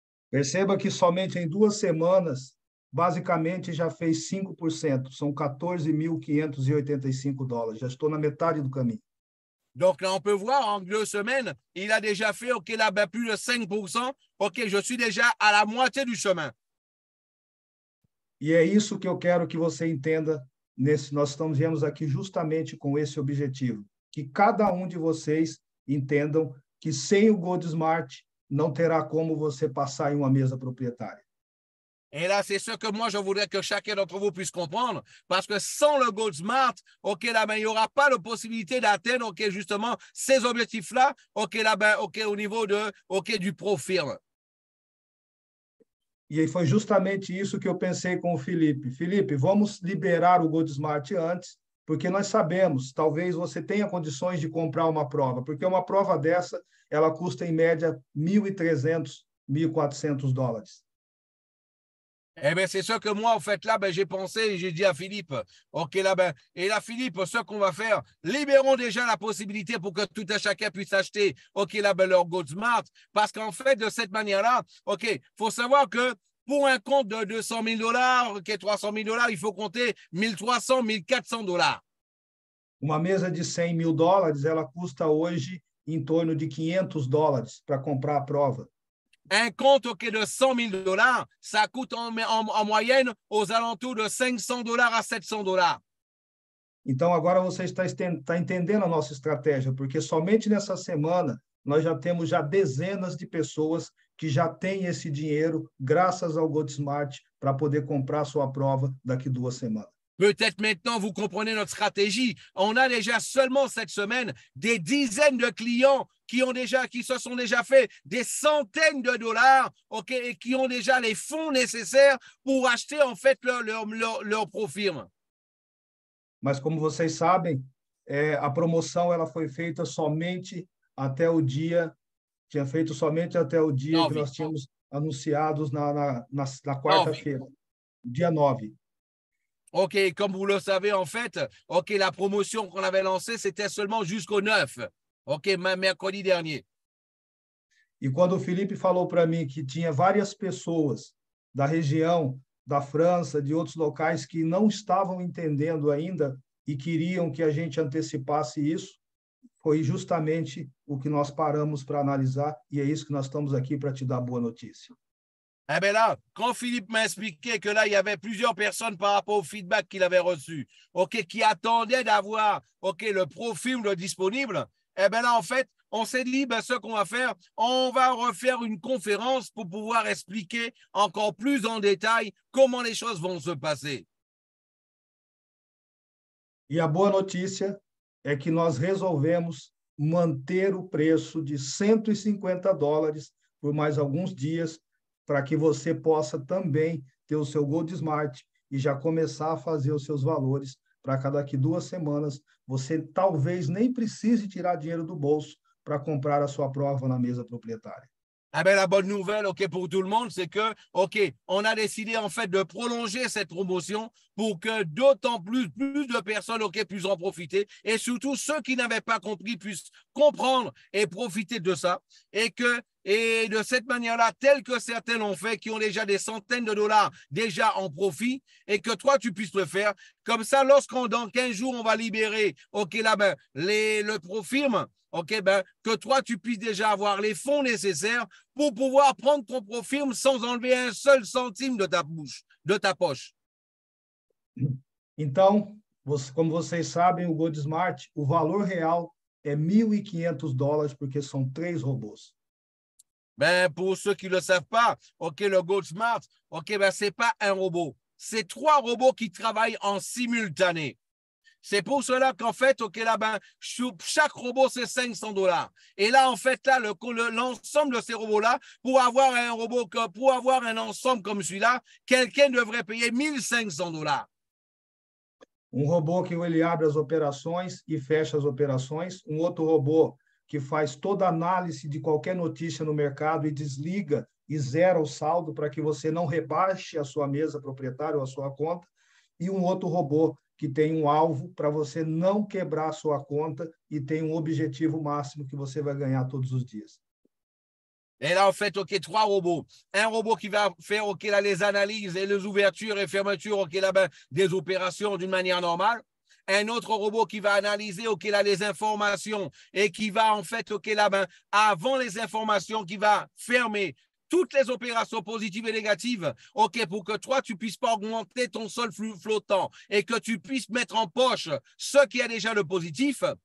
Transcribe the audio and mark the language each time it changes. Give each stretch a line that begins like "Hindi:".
Portuguese: Perceba que somente em 2 semanas, basicamente já fez 5%, são 14.585 dólares. Já estou na metade do caminho.
French: Donc là, on peut voir, en 2 semaines, il a déjà fait là, plus de 5%. Je suis déjà à la moitié du chemin.
Portuguese: E é isso que eu quero que você entenda. Nós viemos aqui justamente com esse objetivo. Que cada um de vocês entendam que sem o GoldSmart não terá como você passar em uma mesa proprietária.
French: Et là, c'est ce que moi, je voudrais que chacun d'entre vous puisse comprendre, parce que sans le GoldSmart, là, il n'y aura pas de possibilité d'atteindre, justement, ces objectifs-là, là, au niveau du pro-firme.
Portuguese: E foi justamente isso que eu pensei com o Felipe. Felipe, vamos liberar o GoldSmart antes, porque nós sabemos, talvez você tenha condições de comprar uma prova, porque uma prova dessa, ela custa em média 1.300, 1.400 dólares.
French: Eh bien, c'est ça que moi, en fait, là, j'ai pensé et j'ai dit à Philippe, là, et là, Philippe, ce qu'on va faire, libérons déjà la possibilité pour que tout un chacun puisse acheter, là, leur GoldSmart, parce qu'en fait, de cette manière-là, faut savoir que pour un compte de 200 000 $, ok, 300 000 $, il faut compter 1300, 1400 $.
Portuguese: Uma mesa de 100 mil dólares, ela custa hoje em torno de 500 dólares para comprar a prova.
French: Un compte ok, de 100 000 $, ça coûte en moyenne aux alentours de 500 $ à 700 $.
Portuguese: Então, agora você está entendendo a nossa estratégia, porque somente nessa semana nós já temos dezenas de pessoas que já têm esse dinheiro, graças ao GoldSmart, para poder comprar sua prova daqui 2 semanas.
French: Peut-être maintenant, vous comprenez notre stratégie. On a déjà seulement cette semaine des dizaines de clients qui se sont déjà fait des centaines de dollars, ok, et qui ont déjà les fonds nécessaires pour acheter en fait leur ProFirme.
Portuguese: Mas como vocês sabem, a promoção ela foi feita somente até o dia, que nós tínhamos anunciados na quarta-feira, dia 9.
French: Ok, comme vous le savez, en fait, ok, la promotion qu'on avait lancée, c'était seulement jusqu'au 9, ok, mercredi dernier.
Portuguese: E quando o Felipe falou para mim que tinha várias pessoas da região, da França, de outros locais que não estavam entendendo ainda e queriam que a gente antecipasse isso, foi justamente o que nós paramos para analisar e é isso que nós estamos aqui para te dar boa notícia.
French: Eh bien là, quand Philippe m'a expliqué que là, il y avait plusieurs personnes par rapport au feedback qu'il avait reçu, ok, qui attendaient d'avoir, ok, le ProFirme disponible, eh bien là, en fait, on s'est dit, ben, ce qu'on va faire, on va refaire une conférence pour pouvoir expliquer encore plus en détail comment les choses vont se passer.
Portuguese: E a boa notícia é que nós resolvemos manter o preço de 150 dólares por mais alguns dias, para que você possa também ter o seu GoldSmart e já começar a fazer os seus valores, para que daqui 2 semanas você talvez nem precise tirar dinheiro do bolso para comprar a sua prova na mesa proprietária.
French: Ah ben, la bonne nouvelle, ok, pour tout le monde, c'est que, ok, on a décidé en fait de prolonger cette promotion pour que d'autant plus de personnes, ok, puissent en profiter et surtout ceux qui n'avaient pas compris puissent comprendre et profiter de ça et de cette manière-là, tel que certains l'ont fait, qui ont déjà des centaines de dollars déjà en profit et que toi, tu puisses le faire. Comme ça, dans 15 jours, on va libérer, ok, là, ben, le ProFirme, ok, ben, que toi, tu puisses déjà avoir les fonds nécessaires pour pouvoir prendre ton ProFirme sans enlever un seul centime de ta poche.
Portuguese: Então, como vocês sabem, o GoldSmart, o valor real é 1.500 dólares, porque são 3 robôs.
French: Ben, pour ceux qui ne le savent pas, ok, le GoldSmart, ok, ben, c'est pas un robot. C'est 3 robots qui travaillent en simultané. C'est pour cela qu'en fait, ok, là, ben, chaque robot, c'est 500 dollars. Et là, en fait, là, l'ensemble de ces robots-là, pour avoir un ensemble comme celui-là, quelqu'un devrait payer 1.500 dollars.
Portuguese: Robô que ele abre as operações e fecha as operações. Outro robô que faz toda a análise de qualquer notícia no mercado e desliga e zera o saldo para que você não rebaixe a sua mesa proprietária ou a sua conta. E outro robô que tem alvo para você não quebrar a sua conta e tem objetivo máximo que você vai ganhar todos os dias.
French: Et là, en fait, ok, 3 robots. Un robot qui va faire, ok, là, les analyses et les ouvertures et fermetures, ok, là, ben, des opérations d'une manière normale. Un autre robot qui va analyser, ok, là, les informations et qui va, en fait, ok, là, ben, avant les informations, qui va fermer toutes les opérations positives et négatives, ok, pour que toi, tu puisses pas augmenter ton sol flottant et que tu puisses mettre en poche ce qui a déjà le positif.